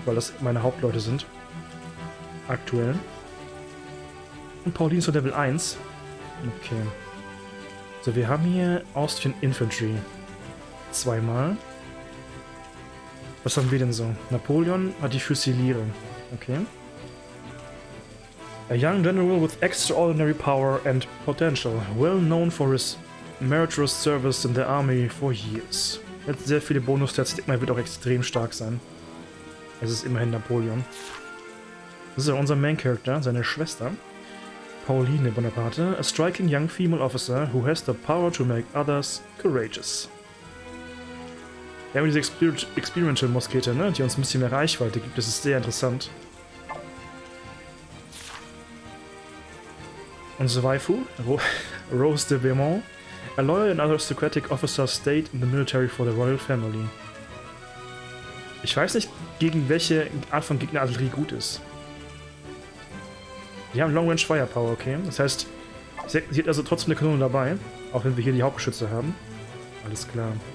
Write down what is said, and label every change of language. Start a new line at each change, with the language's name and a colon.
German: Weil das meine Hauptleute sind. Aktuell. Und Pauline ist für Level 1. Okay. So, wir haben hier Austrian Infantry. Zweimal. Was haben wir denn so? Napoleon hat die Füsiliere. Okay.
English: A young general with extraordinary power and potential, well known for his meritorious service in the army for years.
German: Er hat sehr viele Bonus-Stats, ich denke mal, wird auch extrem stark sein. Es ist immerhin Napoleon. Das ist ja unser Main-Character, seine Schwester.
English: Pauline Bonaparte, a striking young female officer who has the power to make others courageous.
German: Wir haben diese Experimental-Muskete, ne, die uns ein bisschen mehr Reichweite gibt. Das ist sehr interessant. Unsere Waifu,
English: Rose de Beaumont, a loyal and aristocratic officer stayed in the military for the royal family.
German: Ich weiß nicht, gegen welche Art von Gegner Artillerie gut ist. Die haben Long Range Firepower, okay. Das heißt, sie hat also trotzdem eine Kanone dabei, auch wenn wir hier die Hauptgeschütze haben. Alles klar.